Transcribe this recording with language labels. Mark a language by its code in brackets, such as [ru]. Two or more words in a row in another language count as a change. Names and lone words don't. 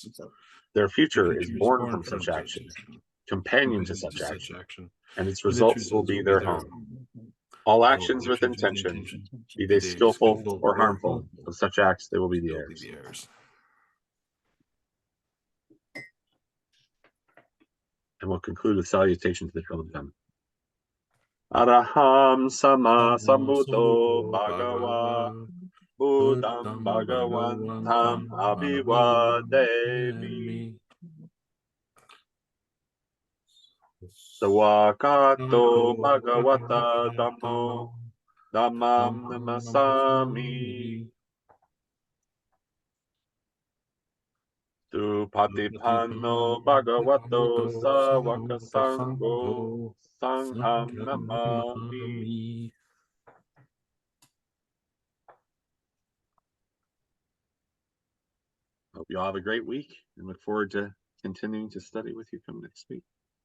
[en] Their future is born from such action, companion to such action, and its results will be their home. All actions with intention, be they skillful or harmful, of such acts they will be the heirs. And we'll conclude with salutation to the Trillium Time. [pi] Araham sama sambuddho bhagava buddham bhagavantam abhivademi. Sawakato bhagavata dhammo dhammam namasami. Patipanno bhagavato sawaka sangho sangham namami. [en] Hope you all have a great week and look forward to continuing to study with you come next week.